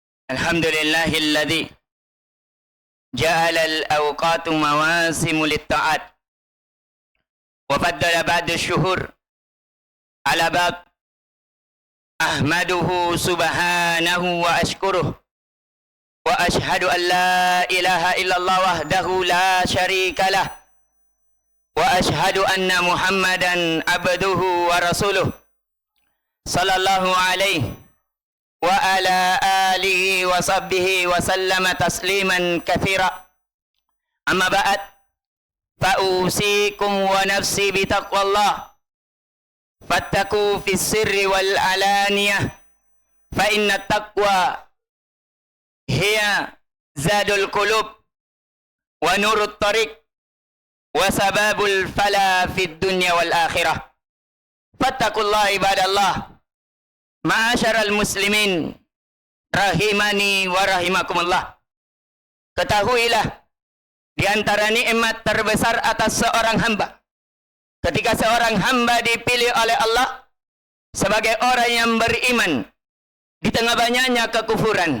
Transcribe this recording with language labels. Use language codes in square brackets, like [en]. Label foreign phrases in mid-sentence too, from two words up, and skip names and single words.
[ar] الحمد لله الذي جعل الأوقات مواسم للطاعات وفضل بعض الشهور على باب. أحمده سبحانه وأشكره وأشهد أن لا إله إلا الله وحده لا شريك له وأشهد أن محمدا عبده ورسوله صلى الله عليه وعلى آله وصحبه وسلم تسليما كثيرا. أما بعد، فأوصيكم ونفسي بتقوى الله فاتقوه في السر والعلانية فإن التقوى هي زاد القلوب ونور الطريق وسبب الفلا في الدنيا والآخرة. فاتقوا الله عباد الله. معاشر المسلمين رحمني ورحمكم الله. [id] Ketahuilah, di antara nikmat terbesar atas seorang hamba ketika seorang hamba dipilih oleh Allah sebagai orang yang beriman di tengah banyaknya kekufuran.